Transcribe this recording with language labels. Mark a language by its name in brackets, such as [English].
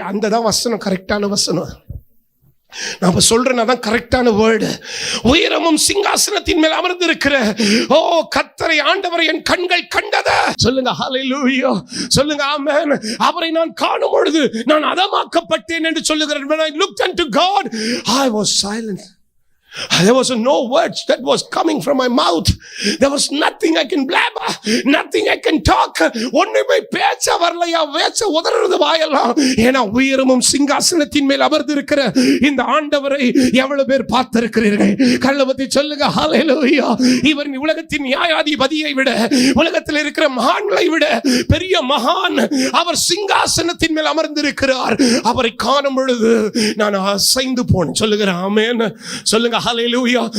[Tamil] அந்த தான் வசனம், கரெக்டான வசனம். நான் சொல்றேன், அதான் கரெக்டான வேர்டு. உயரமும் சிங்காசனத்தின் மேல் அமர்ந்திருக்கிற கர்த்தரை ஆண்டவரை என் கண்கள் கண்டது. சொல்லுங்க ஹல்லேலூயா, சொல்லுங்க ஆமென். அவரை நான் காணும் பொழுது நான் அதமாக்கப்பட்டேன் என்று சொல்லுகிறேன். [English] When I looked unto God, I was silent. There was no words that was coming from my mouth. There was nothing I can blabber, nothing I can talk. [Tamil] ஒண்ணுமே பேச வரலையா? பேச உதறது வாயெல்லாம். ஏன்னா உயரமும் சிங்காசனத்தின் மேல் அமர்ந்திருக்கிற இந்த ஆண்டவரை எவ்வளவு பேர் பார்த்திருக்கிறீர்கள்? கள்ளவத்தி சொல்லுங்க ஹல்லேலூயா. இவர் உலகத்தின் நியாயாதிபதியை விட, உலகத்தில் இருக்கிற மகான்களை விட பெரிய மகான். அவர் சிங்காசனத்தின் மேல் அமர்ந்திருக்கிறார். அவரை காணும் பொழுது நான் அசைந்து போனேன். சொல்லுகிறேன் ஆமென், சொல்லுங்க ஹல்லேலூயா.